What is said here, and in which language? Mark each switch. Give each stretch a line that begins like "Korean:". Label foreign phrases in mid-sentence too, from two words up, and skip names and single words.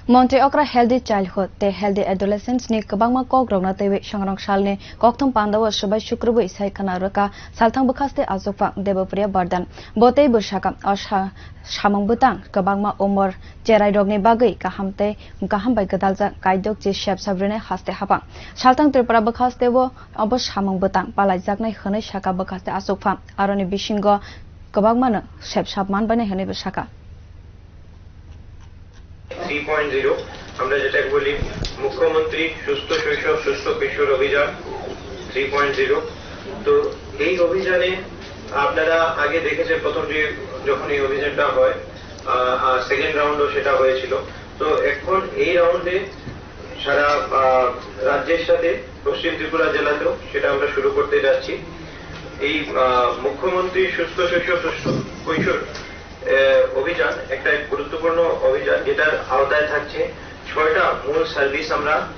Kok Borok: Monte Okra Healthy Childhood te Healthy Adolescents ni kabangma kogrona tewe shangrong shalne kokthong pandawa shabai shukrubu isai khana raka salthang bukhaste azokpa debapriya bardan botei bushaka asha shamang butang kabangma umor cherai rogni bagai kahamte kahambai gadalja kaidok je shep sabrine haste hapa salthang tripura bukhaste wo obos shamang butang palai jaknai khonai shaka bukhaste azokpa aroni bishingo kabangma shep sapman bane hene bushaka
Bangla: 3.0 আমরা যেটা বলি মুখ্যমন্ত্রী সুস্থ শৈশব সুস্থ কিশোর অভিযান 3.0 তো এই অভিযানে আপনারা আগে দেখেছেন প্রথম যে যখন এই অভিযানটা হয়
English: second round
Bangla: সেটা হয়েছিল তো এখন এই রাউন্ডে সারা রাজ্যের সাথে পশ্চিম ত্রিপুরা জেলাতেও সেটা আমরা শুরু করতে যাচ্ছি এই মুখ্যমন্ত্রী সুস্থ শৈশব সুস্থ কৈশোর অভিযান একটা গুরুত্বপূর্ণ অভিযান যেটার আওতায় থাকছে ৬টা মূল সার্ভিস আমরা